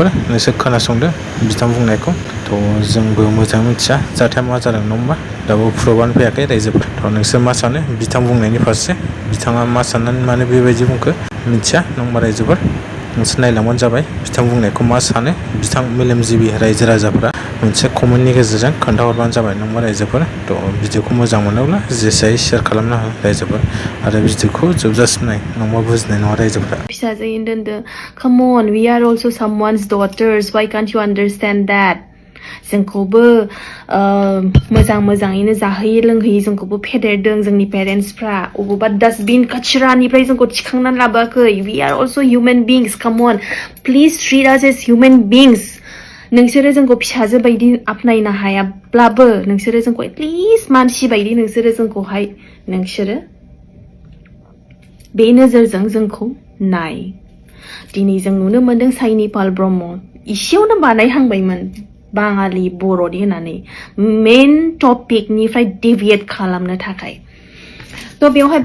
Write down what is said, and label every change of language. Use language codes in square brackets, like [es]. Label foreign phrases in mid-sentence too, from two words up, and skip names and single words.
[brx] नोंसोर खोनासंदो बिथां बुंनायखौ थ' जोंबो मोजां मिथिया जाथाया मा जादों नङा होमबा दाबो प्रुफआनो फैयाखै रायजोफोर थ' नोंसोर मा सानो बिथां बुंनायनि फारसे बिथाङा मा साननानै मानो बेबायदि बुंखो मिथिया नङा होमबा रायजोफोर नोंसोर नायलांबानो जाबाय बिथां बुंनायखौ मा सानो बिथां मेलेमजिबि रायजो राजाफोरा मोनसे कमेन्टनि गेजेरजों खोन्थाहरबानो जाबाय नङा होमबा रायजोफोर थ' भिडिअखौ मोजां मोनोब्ला जेसे हायो शेयार खालामना हो रायजोफोर आरो भिडिअखौ जोबजासिम नाय नङाबा बुजिनाय नङा रायजोफोरा फिसाजोयैनो दोनदो [en] come on we are also someone's daughters why can't you understand that [brx] जोंखौबो मोजां मोजाङैनो जाहोयै लोंहोयै जोंखौबो फेदेरदों जोंनि पेरेन्ट्सफ्रा अबेबा डास्टबिन कचरानिफ्राय जोंखौ थिखांनानै लाबोआखै [en] we are also human beings come on please treat us as human beings [brx] नोंसोरो जोंखौ फिसाजो बायदि आपनायनो हायाब्लाबो नोंसोरो जोंखौ एटलिस्ट मानसि बायदि नोंसोरो जोंखौहाय नोंसोरो बे नोजोरजों जोंखौ नाय दिनै जों नुनो मोनदों साइनि पाल ब्रह्म इसेयावनो बानायहांबायमोन बाङालि बर'नि होननानै मेन टपिकनिफ्राय डेभिएट खालामनो थाखाय थ' बेवहाय